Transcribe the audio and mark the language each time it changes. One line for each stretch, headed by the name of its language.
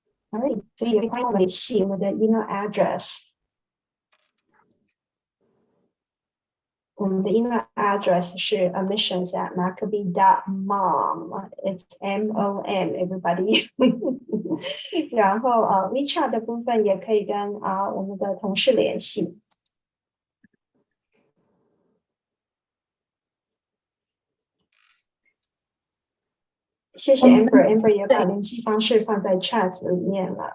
Chinese: All right, 所以也可以欢迎我们联系我们的 email address。我们的 email address 是 admissions@maccabi.mom.
English: It's MOM, everybody.
Chinese: 然后WeChat 的部分也可以跟我们的同事联系。谢谢 Amber 也把联系方式放在 chat 里面了。